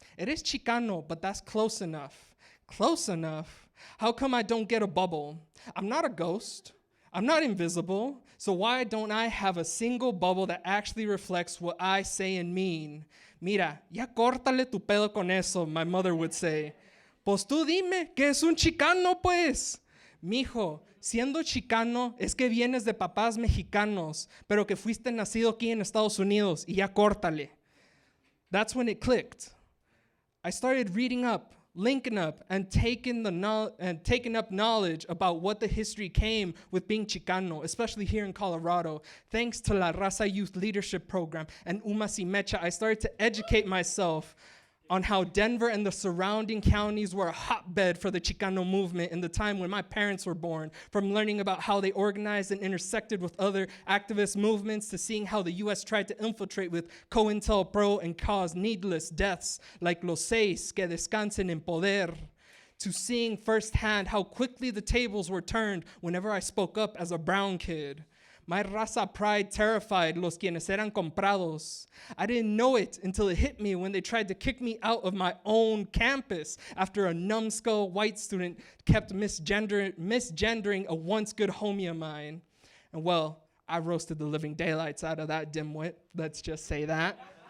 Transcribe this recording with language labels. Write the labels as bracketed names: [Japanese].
[Spanish] Eres Chicano, [English] but that's close enough." Close enough? How come I don't get a bubble? I'm not a ghost. I'm not invisible. So why don't I have a single bubble that actually reflects what I say and mean? [Spanish] Mira, ya córtale tu pelo con eso, [English] my mother would say. [Spanish] Pues tú dime, que es un Chicano, pues. Mijo, siendo chicano es que vienes de papás mexicanos, pero que fuiste nacido aquí en Estados Unidos y ya córtale. [English] That's when it clicked. I started reading up, linking up, and taking up knowledge about what the history came with being Chicano, especially here in Colorado. Thanks to La Raza Youth Leadership Program and Umas y Mecha, I started to educate myself on how Denver and the surrounding counties were a hotbed for the Chicano movement in the time when my parents were born, from learning about how they organized and intersected with other activist movements to seeing how the US tried to infiltrate with COINTELPRO and cause needless deaths like [Spanish] los 6 que descansen en poder, [English] to seeing firsthand how quickly the tables were turned whenever I spoke up as a brown kid. My raza pride terrified [Spanish] los quienes eran comprados. [English] I didn't know it until it hit me when they tried to kick me out of my own campus after a numbskull white student kept misgendering a once good homie of mine. And well, I roasted the living daylights out of that dimwit, let's just say that.